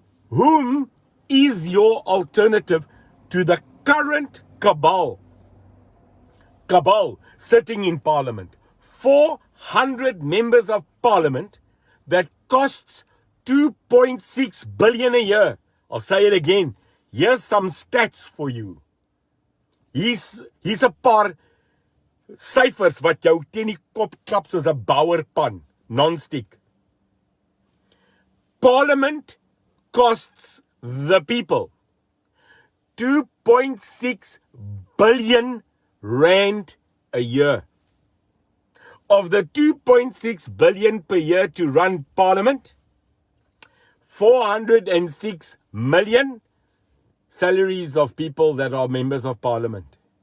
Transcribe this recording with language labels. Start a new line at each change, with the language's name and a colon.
English: Whom is your alternative to the current cabal? Cabal sitting in parliament. 400 members of parliament that costs 2.6 billion a year. I'll say it again. Here's some stats for you.
Afrikaans: Hier's 'n paar syfers wat jou teen die kop klap soos 'n bouerpan, non-stick.
English: Parliament costs the people 2.6 billion rand a year. Of the 2.6 billion per year to run Parliament, 406 million salaries of people that are members of Parliament.